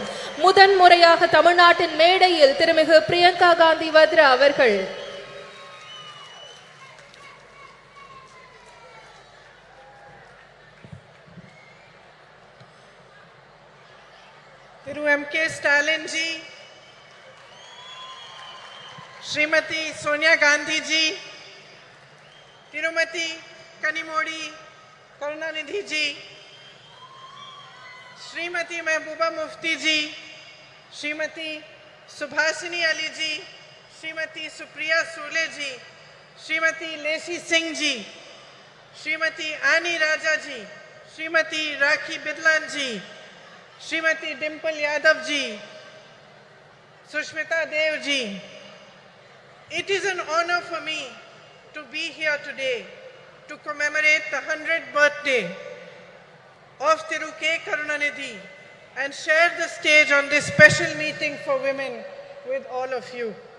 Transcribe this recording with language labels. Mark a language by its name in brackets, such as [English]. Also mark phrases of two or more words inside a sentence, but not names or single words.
[Tamil] முதன்முறையாக தமிழ்நாட்டின் மேடையில் திருமிகு பிரியங்கா காந்தி வத்ரா அவர்கள். [English] Thiru M.K. Stalin ji, Smt Sonia Gandhi ji, Tirumati Kanimodi Karunanidhi ji, Srimati Mehbooba Mufti ji, Srimati Subhasini Ali ji, Srimati Supriya Sule ji, Srimati Lacey Singh ji, Srimati Annie Raja ji, Srimati Rakhi Bidlan ji, Srimati Dimple Yadav ji, Sushmita Dev ji. It is an honor for me to be here today to commemorate the 100th birthday of Thiru K. Karunanidhi and share the stage on this special meeting for women with all of you.